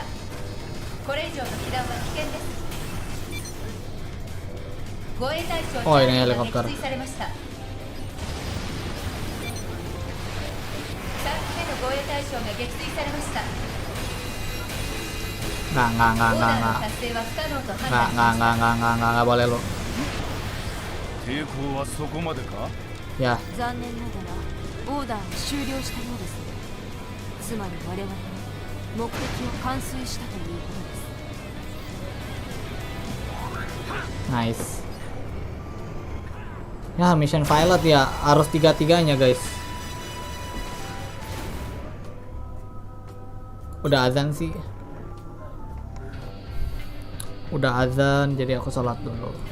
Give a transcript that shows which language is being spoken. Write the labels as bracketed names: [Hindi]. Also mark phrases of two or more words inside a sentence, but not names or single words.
[Japanese] これ以上の被弾は危険です。護衛対象チャーリーが撃墜されました。3機目の護衛対象が撃墜されました。オーダーの達成は不可能と判断しました。 [Indonesian] nggak boleh lu. [Japanese] 抵抗はそこまでか？ [Indonesian] Ya, [Japanese] 残念ながらオーダーは終了したようですね。つまり我々は目的を完遂したということです。 [Indonesian] nice. Ya, [English] mission pilot [Indonesian] ya, harus tiga-tiganya guys. Udah azan sih. Udah azan, jadi aku sholat dulu.